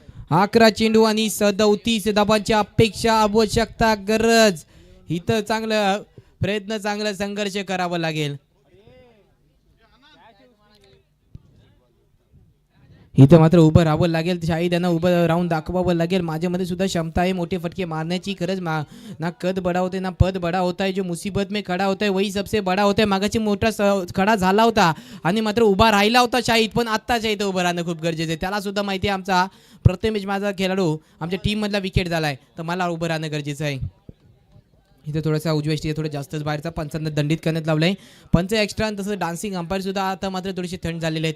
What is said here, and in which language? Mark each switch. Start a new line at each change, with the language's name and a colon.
Marathi: 11 चेंडू आणि 37 धावांची अपेक्षा, आवश्यकता, गरज. इथं चांगलं प्रयत्न, चांगला संघर्ष करावा लागेल. इथं मात्र उभं राहावं लागेल, शाही त्यांना उभं राहून दाखवावं लागेल. माझ्यामध्ये सुद्धा क्षमता आहे मोठे फटके मारण्याची.
Hindi: खरंच ना कद बडा होते ना पद बडा होता है. जो मुसीबत में खडा होता है वही सबसे बडा होता है.
Marathi: मागाची मोठा खडा झाला होता आणि मात्र उभा राहिला होता शाहीद, पण आत्ताच्या इथं उभं राहणं खूप गरजेचं आहे. त्याला सुद्धा माहिती आहे आमचा प्रथमेश माझा खेळाडू आमच्या टीममधला विकेट झाला आहे, तर मला उभं राहणं गरजेचं आहे. इथे थोडासा उजव्या स्टिक थोडं जास्तच बाहेरचा पंचांना दंडित करण्यात लावलंय. पंच एक्स्ट्रा आणि तसं डान्सिंग अंपायर सुद्धा आता मात्र थोडीशी थंड झालेली आहे.